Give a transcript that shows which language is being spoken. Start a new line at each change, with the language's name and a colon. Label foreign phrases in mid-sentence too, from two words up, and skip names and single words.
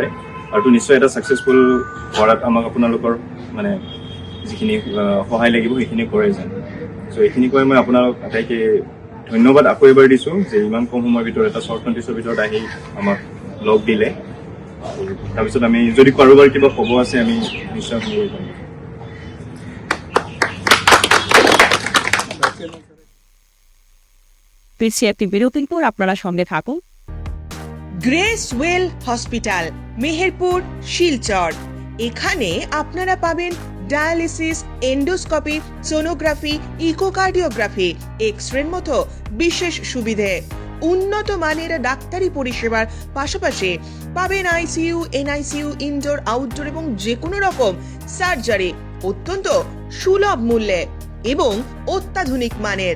Assamese: আৰু নিশ্চয় এটা ছাকচেছফুল কৰাত আমাক আপোনালোকৰ মানে যিখিনি সহায় লাগিব সেইখিনি কৰে যেন। চ' এইখিনি কৈ মই আপোনালোক আটাইকে ধন্যবাদ আকৌ এবাৰ দিছোঁ যে ইমান কম সময়ৰ ভিতৰত এটা
English: short notice
Assamese: ভিতৰত আহি আমাক লগ দিলে। আৰু তাৰপিছত আমি যদি কাৰোবাৰ কিবা ক'ব আছে আমি নিশ্চয় শুনিব পাৰিম।
Bangla: পিছিয়ে একটি বিরতির পর আপনারা সঙ্গে থাকুন। গ্রেস ওয়েল হসপিটাল, মেহেরপুর, শিলচর। এখানে আপনারা পাবেন ডায়ালিসিস, এন্ডোস্কোপি, সোনোগ্রাফি, ইকোকার্ডিওগ্রাফি, এক্স-রের মতো বিশেষ সুবিধে, উন্নত মানের ডাক্তারি পরিষেবার পাশাপাশি পাবেন আইসিইউ, এনআইসিইউ, ইনডোর, আউটডোর এবং যে কোনো রকম সার্জারি অত্যন্ত সুলভ মূল্যে এবং অত্যাধুনিক মানের।